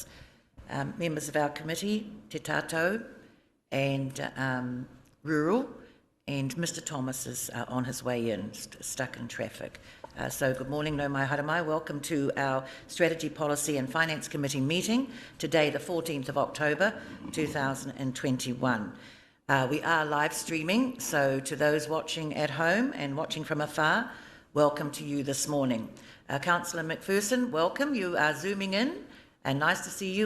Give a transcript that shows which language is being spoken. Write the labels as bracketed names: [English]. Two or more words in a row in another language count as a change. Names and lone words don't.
[English] members of our committee, [Māori] Te Tātou, [English] and Rural, and Mr Thomas is on his way in, stuck in traffic. So good morning, [Māori] no mai haramai. [English] Welcome to our Strategy, Policy and Finance Committee meeting, today the 14th of October 2021. We are live streaming, so to those watching at home and watching from afar, welcome to you this morning. Councillor McPherson, welcome. You are zooming in, and nice to see you.